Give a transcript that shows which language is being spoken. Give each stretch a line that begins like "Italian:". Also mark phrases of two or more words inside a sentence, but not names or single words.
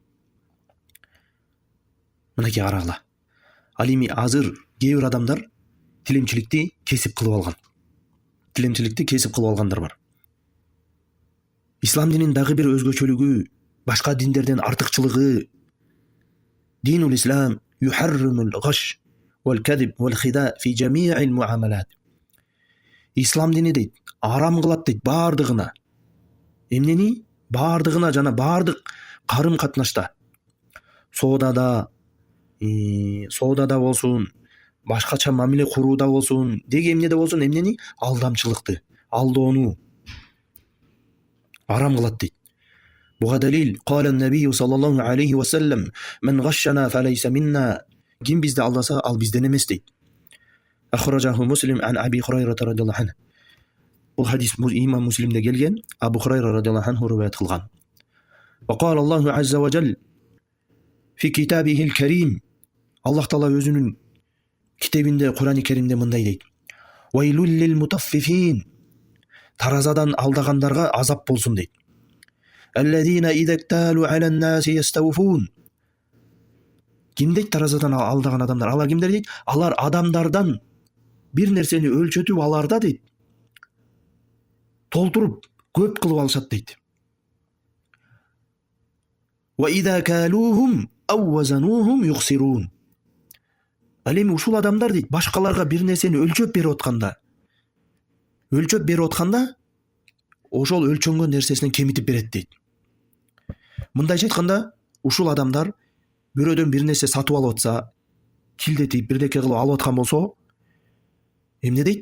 Kyrgyz: Мынакей карагыла. Ал эми азыр кээ бир адамдар тилемчиликти кесип кылып алган. Тилемчиликти кесип кылып алгандар бар. Ислам динин дагы бир өзгөчөлүгү, башка диндерден артыкчылыгы,
Arabic: دين الإسلام يحرم الغش والكذب والخداع في جميع المعاملات.
Kyrgyz: Ислам дини дейт, арам кылат дейт бардыгына. Эмнени? Бардыгына жана бардык карым катнашта. Соодада болсун, башкача мамиле курууда болсун, деги эмнеде болсун, эмнени? Алдамчылыкты, алдоону арам кылат дейт. Буга далил,
Arabic: قال النبي صلى الله عليه وسلم: "من غشنا فليس منا."
Kyrgyz: Ким бизди алдаса, ал бизден эмес дейт.
Arabic: أخرجه مسلم عن أبي هريرة رضي الله عنه.
Kyrgyz: Бул хадис имам Муслимде келген, Абу Хурайра
Arabic: رضي الله عنه
Kyrgyz: риwayat кылган.
Arabic: وقال الله عز وجل في كتابه الكريم.
Kyrgyz: Аллах Таала өзүнүн китебинде, Кур'ани Керимде мындай дейт:
Arabic: "ويل للمطففين."
Kyrgyz: Таразадан алдагандарга азап болсун дейт.
Arabic: "الذين إذا اكتالوا على الناس يستوفون."
Kyrgyz: Ким дейт таразадан алдаган адамдар? Алар кимдер дейт? Алар адамдардан бир нерсени өлчөтүп аларда дейт, толтуруп көп кылып алышат дейт.
Arabic: "وإذا كالوهم أو وزنوهم يخسرون."
Kyrgyz: Ал эми ушул адамдар дейт, башкаларга бир нерсени өлчөп берип атканда, ошол өлчөнгөн нерсесинен кемитип берет дейт. Мындайча айтканда, ушул адамдар бирөөдөн бир нерсе сатып алып атса, килдетип бирдеке кылып алып аткан болсо, эмне дейт?